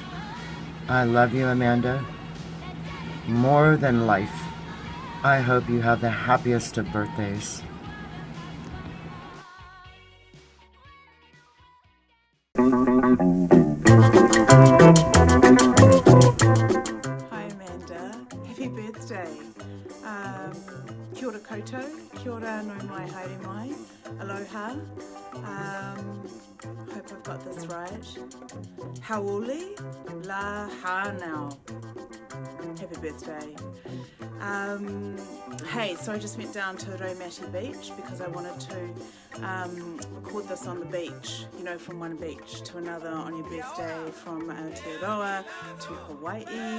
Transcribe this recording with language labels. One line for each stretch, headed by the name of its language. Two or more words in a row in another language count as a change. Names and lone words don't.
English: I love you, Amanda, more than life. I hope you have the happiest of birthdays. Hi Amanda, happy birthday.
Māori: Kia ora koutou, kia ora no mai haere mai, aloha.
English: Hope I've got this right.
Hawaiian: Haole la hanau.
English: Happy birthday. Hey, so I just went down to Raumati Beach because I wanted to record this on the beach, you know, from one beach to another on your birthday, from Aotearoa to Hawaii.